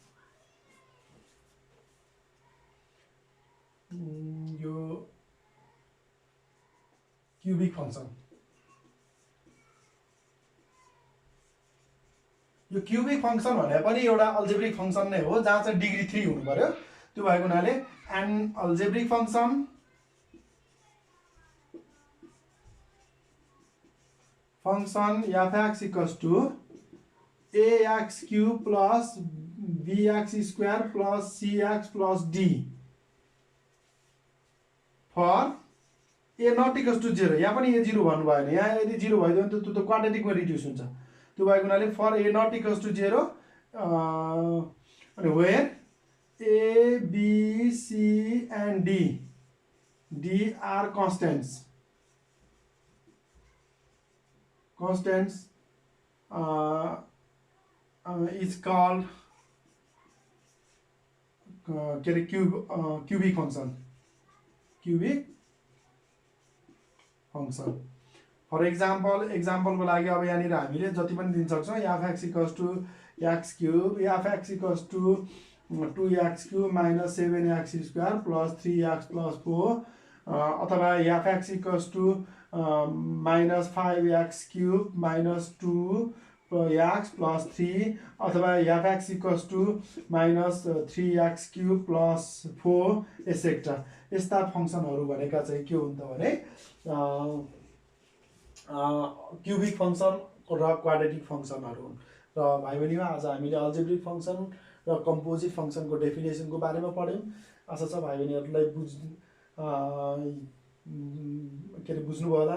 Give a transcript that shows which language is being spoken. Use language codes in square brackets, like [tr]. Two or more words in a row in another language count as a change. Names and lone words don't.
[ne] यो [en] cubic function, [ne] यो [en] cubic function [ne] भने पनि एउटा [en] algebraic function [ne] नै हो, जहाँ चाहिँ डिग्री 3 हुनु पर्यो। त्यो भएको हुनाले [en] an algebraic function fx equals to ax cube plus bx square plus cx plus d for a not equals to 0. [ne] यहाँ पनि a 0 भन्नु भएन, यहाँ यदि 0 भइदियो भने त्यो क्वाड्रेटिकमा रिड्युस हुन्छ। त्यो भएको हुनाले [en] for a not equals to 0 अनि where a b c and d are constants is called [ne] के अरे [en] cubic function. for example [ne] लागि अब यहाँनिर हामीले जति पनि दिन सक्छौँ [en] fx equals to x cube, fx equals to 2x cube minus 7x square plus 3x plus 4 अथवा fx equals to minus 5x cube minus 2x plus 3 अथवा fx equals to minus 3x cube plus 4 et cetera. [ne] यस्ता फङ्सनहरू भनेका चाहिँ के हुन्छ भने [en] cubic function [ne] र [en] quadratic functions [ne] हुन्। र भाइ बहिनीमा आज हामीले [en] algebraic function [ne] र [en] composite function definition [ne] बारेमा पढ्यौँ। आशा छ भाइ बहिनीहरूलाई के अरे बुझ्नुभयो होला।